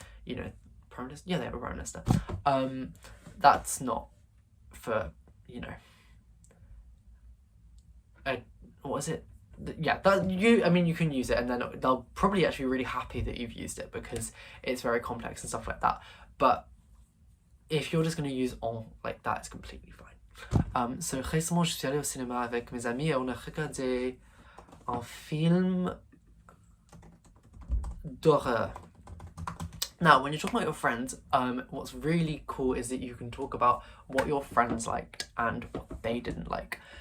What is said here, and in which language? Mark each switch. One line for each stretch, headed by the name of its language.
English: You know, Prime Minister? Yeah, they have a Prime Minister. That's not for, you know, what is it? yeah, that you can use it, and then they'll probably actually be really happy that you've used it because it's very complex and stuff like that. But if you're just going to use on like that, it's completely fine.
French: So récemment, je suis allé au cinéma avec mes amis et on a regardé un film d'horreur.
English: Now, when you're talking about your friends, what's really cool is that you can talk about what your friends liked and what they didn't like.